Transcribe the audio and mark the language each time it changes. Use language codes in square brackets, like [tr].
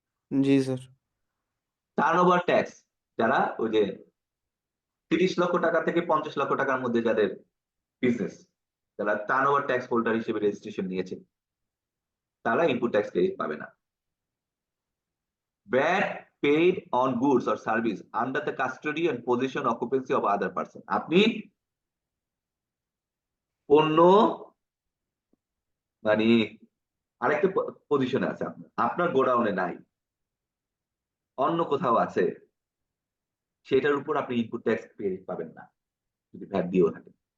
[bn] জি sir. Turnover tax, যারা ওই যে 30 লক্ষ টাকা থেকে 50 লক্ষ টাকার মধ্যে যাদের বিজনেস, যারা টার্নওভার ট্যাক্স হোল্ডার হিসেবে রেজিস্ট্রেশন নিয়েছে, তারা ইনপুট ট্যাক্স ক্রেডিট পাবে না। [en] VAT paid on goods or service under the custody and possession occupancy of other person. [bn] আপনি পণ্য মানে আরেকটা পজিশনে আছে, আপনার গোডাউনে নাই, অন্য কোথাও আছে, সেটার উপর আপনি ইনপুট ট্যাক্স ক্রেডিট পাবেন না যদি ভ্যাট দিয়েও থাকে।